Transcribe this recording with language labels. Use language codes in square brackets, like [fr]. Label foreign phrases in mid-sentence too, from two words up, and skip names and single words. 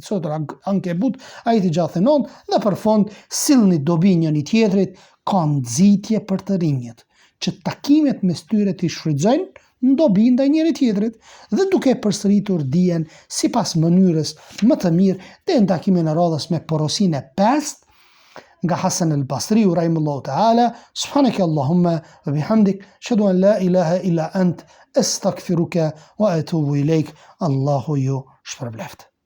[sq] Sot Ankebut, ajeti 69, dhe për fond sillni dobi njëri tjetrit, ka nxitje për të rinjët, që takimet mes tyre t'i shfrytëzojnë dobi ndaj njëri tjetrit, dhe duke përsëritur dijen sipas mënyrës më të mirë, dhe në takimin e radhës me porosinë e 5 nga Hasan al-Basri [ar] رحمه الله تعالى. سبحانك اللهم وبحمدك أشهد أن لا إله إلا أنت أستغفرك وأتوب إليك. [sq] Allahu ju shpërbleft.